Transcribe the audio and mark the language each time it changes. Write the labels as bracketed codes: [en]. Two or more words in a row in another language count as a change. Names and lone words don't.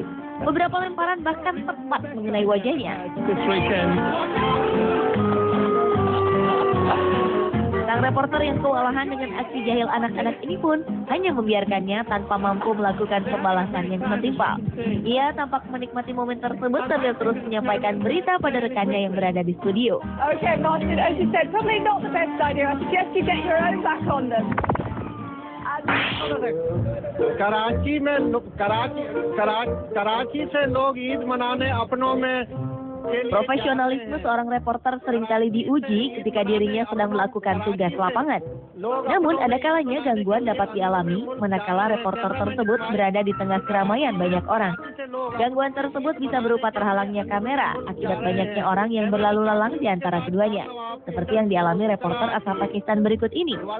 [id] Beberapa lemparan bahkan tepat mengenai wajahnya. Sang reporter yang kewalahan dengan aksi jahil anak-anak ini pun hanya membiarkannya tanpa mampu melakukan pembalasan yang setimpal. Ia tampak menikmati momen tersebut sambil terus menyampaikan berita pada rekannya yang berada di studio. [en] Okay, Martin, as you said, probably not the best idea. I suggest you get your own back on them. [ur] कराची से लोग ईद मनाने अपनों में. [id] Profesionalisme seorang reporter seringkali diuji ketika dirinya sedang melakukan tugas lapangan. Namun ada kalanya gangguan dapat dialami manakala reporter tersebut berada di tengah keramaian banyak orang. Gangguan tersebut bisa berupa terhalangnya kamera akibat banyaknya orang yang berlalu lalang di antara keduanya, seperti yang dialami reporter asal Pakistan berikut ini.